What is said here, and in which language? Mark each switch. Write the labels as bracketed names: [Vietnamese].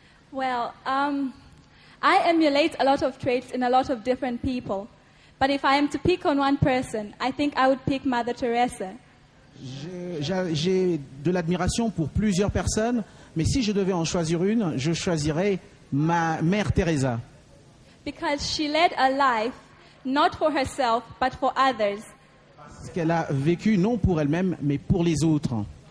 [English] Well, I emulate a lot of traits in a lot of different people. But if I am to pick on one person, I think I would pick Mother Teresa. [French] J'ai de l'admiration pour plusieurs personnes, mais si je devais en choisir une, je choisirais ma mère Teresa. [English] Because she led a life not for herself but for others. [French] Parce qu'elle a vécu non pour elle-même, mais pour les autres.